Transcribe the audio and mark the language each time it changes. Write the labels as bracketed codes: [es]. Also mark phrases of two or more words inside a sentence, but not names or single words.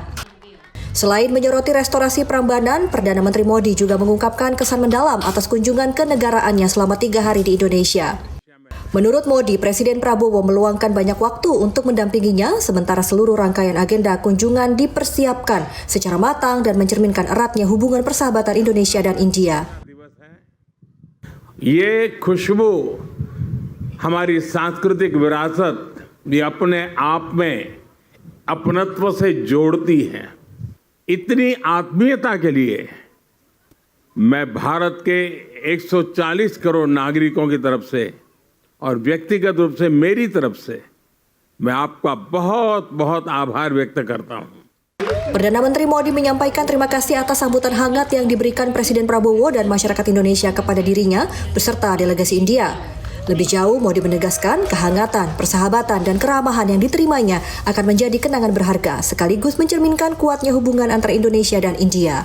[id] Selain menyoroti restorasi Prambanan, Perdana Menteri Modi juga mengungkapkan kesan mendalam atas kunjungan kenegaraannya selama 3 hari di Indonesia. Menurut Modi, Presiden Prabowo meluangkan banyak waktu untuk mendampinginya, sementara seluruh rangkaian agenda kunjungan dipersiapkan secara matang dan mencerminkan eratnya hubungan persahabatan Indonesia dan India. [hi] ये खुशबू हमारी सांस्कृतिक विरासत ये अपने आप में अपनत्व से जोड़ती है। इतनी आत्मीयता के लिए मैं भारत के 140 करोड़ नागरिकों की तरफ से और व्यक्तिगत रूप से मेरी तरफ से मैं आपका बहुत बहुत आभार व्यक्त करता हूं। [id] Perdana Menteri Modi menyampaikan terima kasih atas sambutan hangat yang diberikan Presiden Prabowo dan masyarakat Indonesia kepada dirinya beserta delegasi India. Lebih jauh, Modi menegaskan kehangatan, persahabatan, dan keramahan yang diterimanya akan menjadi kenangan berharga, sekaligus mencerminkan kuatnya hubungan antara Indonesia dan India.